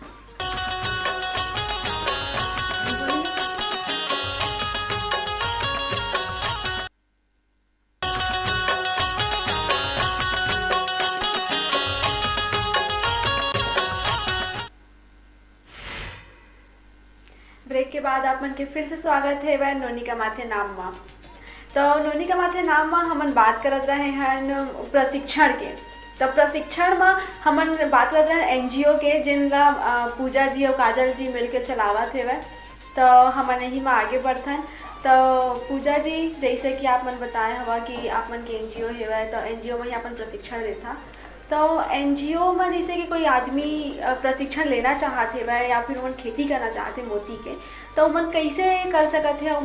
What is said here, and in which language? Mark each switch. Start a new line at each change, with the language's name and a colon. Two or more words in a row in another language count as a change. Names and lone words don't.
Chhattisgarhi: ब्रेक के बाद आप मन के फिर से स्वागत है वह नोनी का माथे नाम मा। तो नोनी का माथे नाम मा हमन बात करत रहे हैं प्रशिक्षण के। तो प्रशिक्षण में हमन बात करत रहे एनजीओ के जिनका पूजा जी और काजल जी मिलकर चलावत है वह। तो हमन यही में आगे बढ़थन। तो पूजा जी जैसे कि आप मन बताए हवा कि आप मन के एनजीओ है वह, तो एनजीओ में ही अपन प्रशिक्षण देता। तो एनजीओ में जैसे कि कोई आदमी प्रशिक्षण लेना चाहते वह या फिर उन खेती करना चाहते मोती के, तो मन कैसे कर सकते हैं?